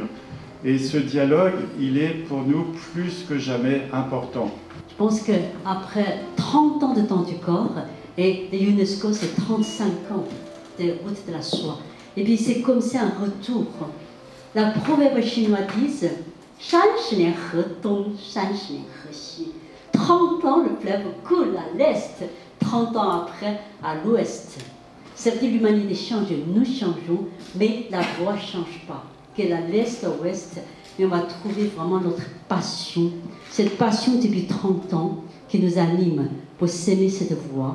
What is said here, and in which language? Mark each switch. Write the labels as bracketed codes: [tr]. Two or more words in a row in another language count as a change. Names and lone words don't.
[fr] Et ce dialogue, il est pour nous plus que jamais important. Je pense qu'après 30 ans de temps du corps, et l'UNESCO, c'est 35 ans de route de la soie. Et puis c'est comme ça un retour. La proverbe chinoise dit [zh] 30 年河东，30年河西。 [fr] 30 ans, le fleuve coule à l'est, 30 ans après, à l'ouest. Certes, l'humanité change, nous changeons, mais la voie ne change pas. Qu'elle à l'est, à l'ouest, mais on va trouver vraiment notre passion. Cette passion depuis 30 ans qui nous anime pour s'aimer cette voie.